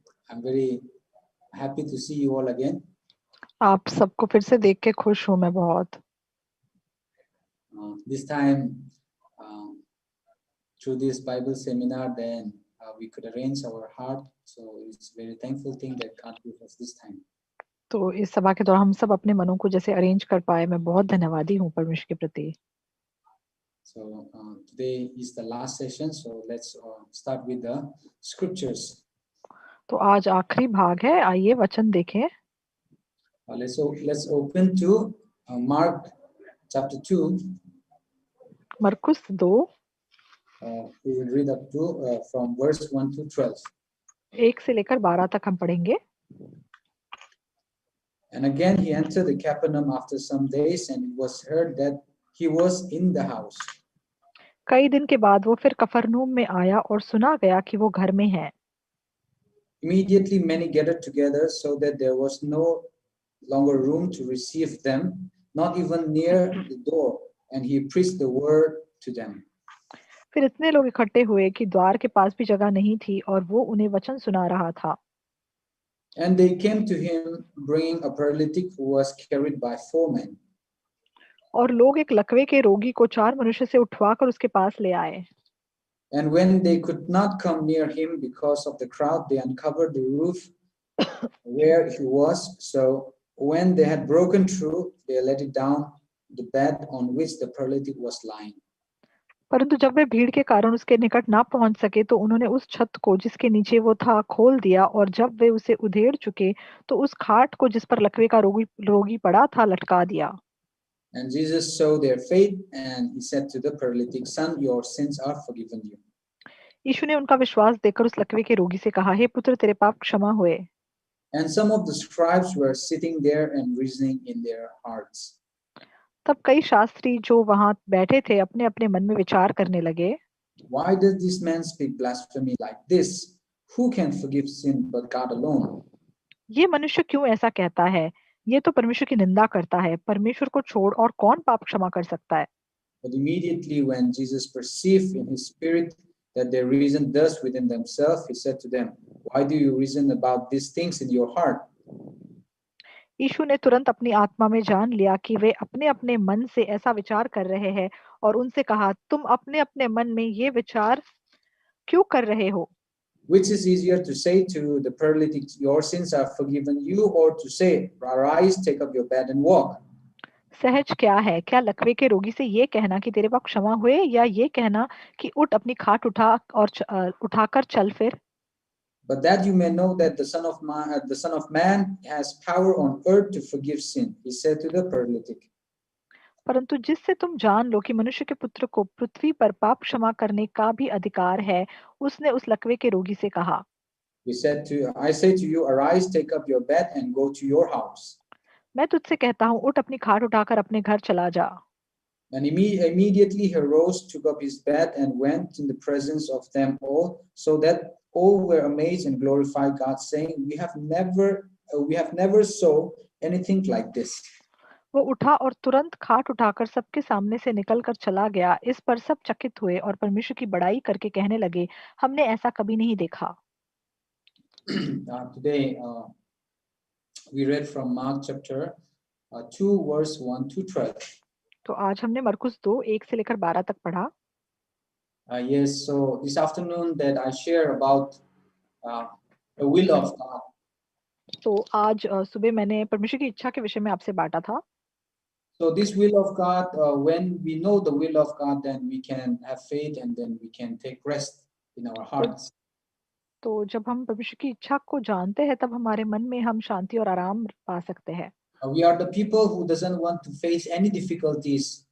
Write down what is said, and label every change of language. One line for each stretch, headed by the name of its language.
English: I'm very happy to see you all again.
Hindi: आप सबको फिर से देख के खुश हूँ मैं बहुत।
English: This time, through this Bible seminar, then we could arrange our heart. So it's a very thankful thing that God gave us this time.
Hindi: तो इस सभा के दौरान हम सब अपने मनों को जैसे अरेंज कर पाए, मैं बहुत धन्यवादी हूँ परमेश्वर के प्रति।
English: So today is the last session. So let's start with the scriptures.
Hindi: तो आज आखिरी भाग है, आइए वचन देखें।
English: Let's open to Mark chapter 2.
Hindi: मरकुस 2
English: We will read up to from verse 1 to 12.
Hindi: 1 से लेकर 12 तक हम पढ़ेंगे।
English: And again he entered the Capernaum after some days, and it was heard that he was in the house.
Hindi: कई दिन के बाद वो फिर कफरनहूम में आया और सुना गया कि वो घर में है।
English: Immediately many gathered together, so that there was no longer room to receive them, not even near the door, and he preached the word to them.
Hindi: फिर इतने लोग इकट्ठे हुए कि द्वार के पास भी जगह नहीं थी और वो उन्हें वचन सुना रहा था।
English: And they came to him, bringing a paralytic who was carried by 4 men.
Hindi: और लोग एक लकवे के रोगी को 4 मनुष्य से उठवाकर उसके पास ले आए।
English: And when they could not come near him because of the crowd, they uncovered the roof where he was. So when they had broken through, they let it down the bed on which the paralytic was lying.
Hindi: परंतु जब वे भीड़ के कारण उसके निकट ना पहुंच सके तो उन्होंने उस छत को जिसके नीचे वो था खोल दिया, और जब वे उसे उधेड़ चुके तो उस खाट को जिस पर लकवे का रोगी पड़ा था लटका दिया।
English: And Jesus saw their faith, and he said to the paralytic, "Son, your sins are forgiven you."
Hindi: यीशु ने उनका विश्वास देखकर उस लकवे के रोगी से कहा, हे पुत्र, तेरे पाप क्षमा हुए।
English: And some of the scribes were sitting there and reasoning in their hearts.
Hindi: तब कई शास्त्री जो वहां बैठे थे अपने अपने मन में विचार करने लगे,
English: Why does this man speak blasphemy like this? Who can forgive sin but God alone?
Hindi: ये मनुष्य क्यों ऐसा कहता है? ये तो परमेश्वर की निंदा करता है। परमेश्वर को छोड़ और कौन पाप क्षमा कर सकता है?
English: But immediately when Jesus perceived in his spirit that they reasoned thus within themselves, he said to them, "Why do you reason about these things in your heart?
Hindi: यीशु ने तुरंत अपनी आत्मा में जान लिया कि वे अपने अपने मन से ऐसा विचार कर रहे हैं, और उनसे कहा, तुम अपने अपने मन में ये विचार क्यों कर रहे हो?
English: Which is easier to say to the paralytic, your sins are forgiven you, or to say, arise, take up your bed and walk?"
Hindi: सहज क्या है? क्या लकवे के रोगी से ये कहना कि तेरे पाप क्षमा हुए, या ये कहना कि उठ अपनी खाट उठा और उठाकर चल फिर?
English: But that you may know that the Son of Man has power on earth to forgive sin, he said to the paralytic.
Hindi: परंतु जिससे तुम जान लो कि मनुष्य के पुत्र को पृथ्वी पर पाप क्षमा करने का भी अधिकार है, उसने उस लकवे के रोगी से कहा,
English: I say to you, arise, take up your bed and go to your house.
Hindi: मैं तुझसे कहता हूँ, उठ अपनी खाट उठाकर अपने घर चला जा।
English: And immediately he rose, took up his bed, and went in the presence of them all, so that all were amazed and glorified God, saying, we have never saw anything like this.
Hindi: वो उठा और तुरंत खाट उठाकर सबके सामने से निकलकर चला गया। इस पर सब चकित हुए और परमेश्वर की बड़ाई करके कहने लगे, हमने ऐसा कभी नहीं देखा।
English: Today we read from Mark chapter 2 verse 1 to 12.
Hindi: तो आज हमने मरकुस 2 1 से लेकर 12 तक पढ़ा।
English: Yes, so this afternoon that I share about the will of God.
Hindi: तो आज सुबह मैंने परमेश्वर की इच्छा के विषय में आपसे बांटा था।
English: So this will of God, when we know the will of God, then we can have faith and then we can take rest in our hearts.
Hindi: तो जब हम परमेश्वर की इच्छा को जानते हैं तब हमारे मन में हम शांति और आराम पा सकते हैं।
English: We are the people who doesn't want to face any difficulties.